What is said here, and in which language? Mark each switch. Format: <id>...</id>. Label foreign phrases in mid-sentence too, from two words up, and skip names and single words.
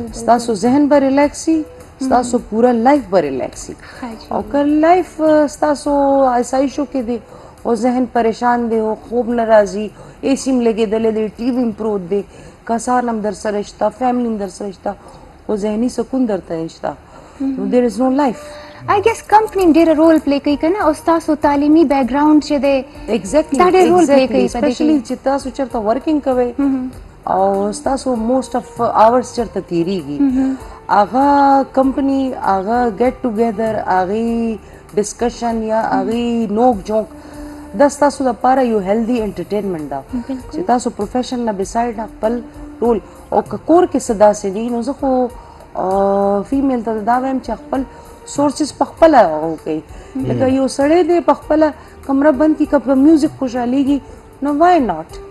<ps>ستاسو ذهن به ریلیکس شي ستاسو پورا لایف به ریلیکس شي او که لایف ستاسو آسایشو کې دی او ذهن پریشان دی او خوب نه راځي اے سی م لګېدلی دی ټي وي م پروت دی کسان هم در سره شته فیملی هم در سره شته او ذهني سکون درته نشته نو</ps> <en>there is no life I guess company</en> <ps>ډېر</ps> <en>role play</en> <ps>کوي که نه او ستاسو تعلیمي بیک ګراوند چې دی</ps> <en>exactly</en> <ps>دا ډېر</ps> <en>role play</en> <ps>کوي په دې especially چې تاسو چېرته ورکینګ کوئ او ستاسو</ps> <en>most of hours</en> <ps>چېرته تېرېږي هغه کمپني هغه</ps> <en>get together</en> <ps>هغې ډسکشن یا هغې نوک جوک دا ستاسو لپاره یو</ps> <en>healthy entertainment</en> <ps>ده چې تاسو پروفیشن نه بسایډ خپل رول او که کور کې څه داسې دي نو زه خو فیمیل ته دا وایم چې خپل سورسز په خپله وکړئ لکه یو سړی دی په خپله کمره بند کړي که په میوزک خوشحالیږي نو</ps> <en>why not</en>